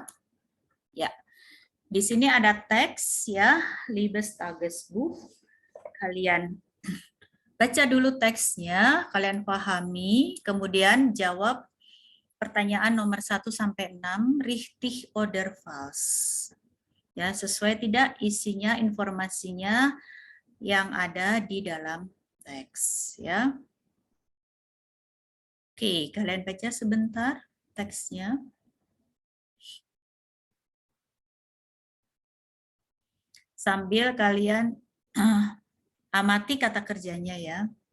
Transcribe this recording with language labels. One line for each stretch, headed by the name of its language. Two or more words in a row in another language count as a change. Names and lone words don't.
Indonesian: Ya, di sini ada teks ya,
German: Liebes Tagesbuch.
Indonesian: Kalian baca dulu teksnya, kalian pahami, kemudian jawab pertanyaan nomor 1 sampai 6,
German: richtig oder falsch.
Indonesian: Ya, sesuai tidak isinya, informasinya yang ada di dalam teks ya. Oke, kalian baca sebentar teksnya. Sambil kalian amati kata kerjanya ya.